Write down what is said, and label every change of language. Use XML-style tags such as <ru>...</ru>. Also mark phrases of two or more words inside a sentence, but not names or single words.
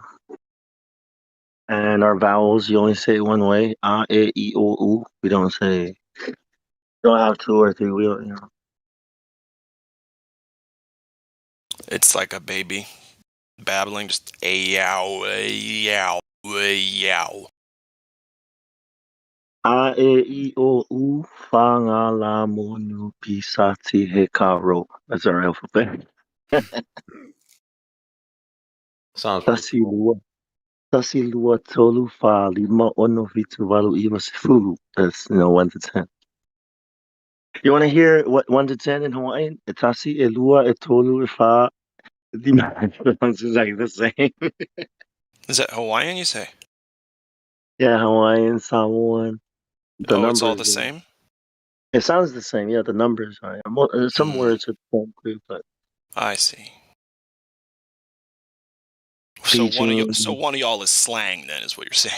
<en>And our vowels, you only say it one way. U. We don't say. Don't have two or three. We don't. It's like a baby. babbling, just yow, yow, yow.</en> <sm>A e I o u fa nga la mo nu pi sa ti he ka ro.</sm> <en>That's our alphabet. Sounds pretty</en> <sm>Tasi lua. Tasi lua tolu fa lima ono vitu walu iwa sifu.</sm> <en>That's 1 to 10. You want to hear what 1 to 10 in Hawaiian?</en> <sm>Tasi e lua e tolu e fa lima.</sm> <en>It's like the same. Is that Hawaiian, you say? Yeah, Hawaiian, Samoan. The It's all numbers. the same? It sounds the same. Yeah, the numbers are. Some words are the same too, but. I see. So one of y'all is slang, then, is what you're saying.</en>